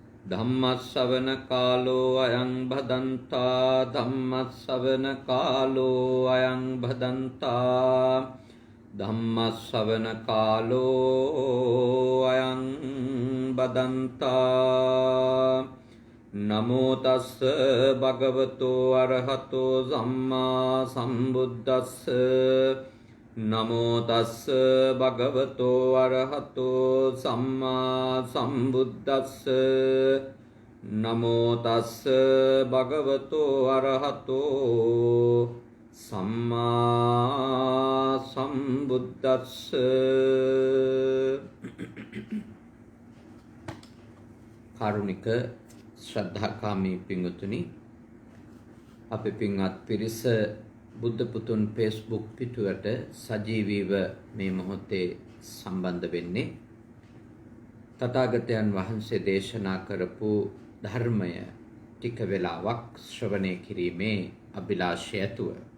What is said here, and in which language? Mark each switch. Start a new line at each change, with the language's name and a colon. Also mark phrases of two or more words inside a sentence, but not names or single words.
Pali: ධම්මස්සවන කාලෝ අයං භදන්තා ධම්මස්සවන කාලෝ අයං භදන්තා ධම්මස්සවන කාලෝ අයං බදන්තා නමෝ තස්ස භගවතෝ අරහතෝ සම්මා සම්බුද්දස්ස නමෝ තස්ස භගවතෝ අරහතෝ සම්මා සම්බුද්දස්ස නමෝ තස්ස භගවතෝ අරහතෝ සම්මා සම්බුද්දස්ස.
Sinhala: කාරුණික ශ්‍රද්ධාකාමී පින්වතුනි, අපේ පින්වත් පිරිස බුද්ධ පුතුන් Facebook පිටුවට සජීවීව මේ මොහොතේ සම්බන්ධ වෙන්නේ තථාගතයන් වහන්සේ දේශනා කරපු ධර්මය ටික වෙලාවක් ශ්‍රවණය කිරීමේ අභිලාෂය ඇතුව.